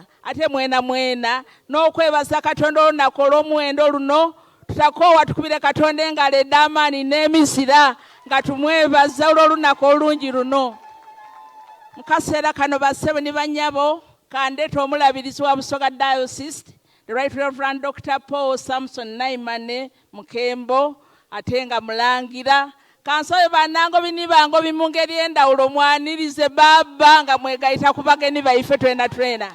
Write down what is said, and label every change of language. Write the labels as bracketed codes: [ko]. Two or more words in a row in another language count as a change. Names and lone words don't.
[lg] Ate mwena n'okwebaza Katonda olunaku olw'omuwendo luno tutakoowa tukubire Katonda engalo eddaamaanyi n'emizira nga tumwebaza olw'olunaku olungi luno. Mu kaseera kano basebo ni banyabo kandeeta omulabirizi wa Abasoga Diocese, the Right Reverend Dr. Paul Samson Naimane Mukembo ate nga mulangira. Kansobe bannango binibango mu ngeri endawulo mwanirize baba nga mwegayita ku bagenyi baife twena.